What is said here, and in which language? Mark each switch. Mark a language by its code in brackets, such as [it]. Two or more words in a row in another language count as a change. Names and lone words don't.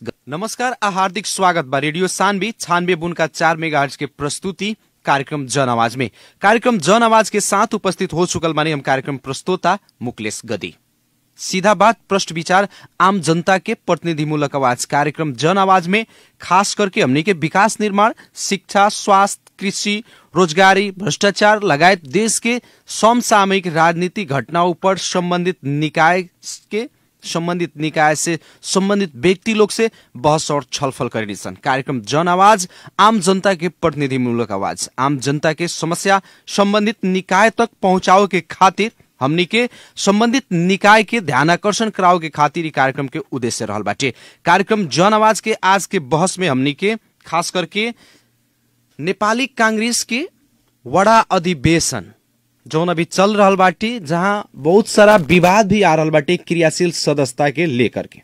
[bho] नमस्कार आ हार्दिक स्वागत बा रेडियो सान्वी 96.4 मेगाहर्ट्ज के प्रस्तुति कार्यक्रम जन आवाज में। कार्यक्रम जन आवाज के साथ उपस्थित हो चुकल मानी हम कार्यक्रम प्रस्तोता मुकलेश गदी। सीधा बात, प्रश्न विचार, आम जनता के प्रतिनिधिमूलक आवाज कार्यक्रम जन आवाज में खास करके हमनी के विकास निर्माण, शिक्षा, स्वास्थ्य, कृषि, रोजगारी, भ्रष्टाचार लगायत देश के समसामयिक राजनीतिक घटनाओं पर संबंधित निकाय से संबंधित व्यक्ति लोग से बहस और छलफल करेनी सन। कार्यक्रम जन आवाज आम जनता के प्रतिनिधिमूलक आवाज, आम जनता के समस्या संबंधित निकाय तक पहुंचाओ के खातिर हमनी के संबंधित निकाय के ध्यानाकर्षण कराओ के खातिर ई कार्यक्रम के उद्देश्य रहल बाटे। कार्यक्रम जन आवाज के आज के बहस में हमनी के खास करके नेपाली कांग्रेस के वड़ा अधिवेशन जौन अभी चल रहल बाटे, जहां बहुत सारा विवाद भी आ रहल बाटे क्रियाशील सदस्यता के लेकर के।